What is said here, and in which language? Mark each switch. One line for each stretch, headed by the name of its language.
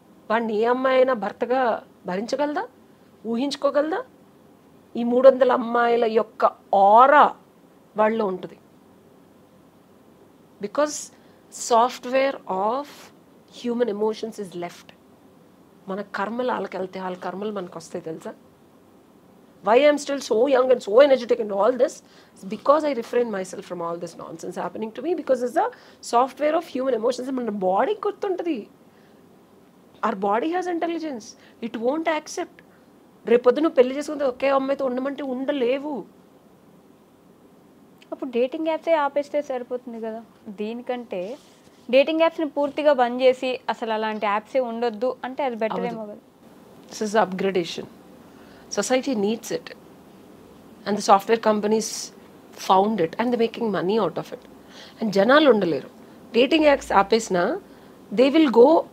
Telugu: వాడిని ఏ అమ్మాయి అయినా భర్తగా భరించగలదా? ఊహించుకోగలదా? ఈ 300 అమ్మాయిల యొక్క ఆరా వాళ్ళలో ఉంటుంది.
English: Because software of human emotions is left.
Telugu: మన కర్మలు వాళ్ళకి వెళ్తే వాళ్ళ కర్మలు మనకు వస్తాయి తెలుసా.
English: Why I'm still so young and so energetic and all this is because I refrain myself from all this nonsense happening to me, because it's the software of human emotions.
Telugu: మన బాడీ గుర్తుంటుంది.
English: our body has intelligence. It won't accept.
Telugu: రేపొద్దు నువ్వు పెళ్లి చేసుకుంటే ఒకే అమ్మాయితో ఉండమంటే ఉండలేవు. అప్పుడు dating యాప్సే ఆపేస్తే సరిపోతుంది కదా. దీనికంటే డేటింగ్ యాప్స్ని పూర్తిగా బంద్ చేసి అసలు అలాంటి యాప్సే ఉండొద్దు అంటే అది బెటర్ ఏమో కదా.
English: This is upgradation. Society needs it, and the software companies found it and they're making money out of it. And
Telugu: janalu undaleru.
English: Dating apps
Telugu: apesna
English: they will go.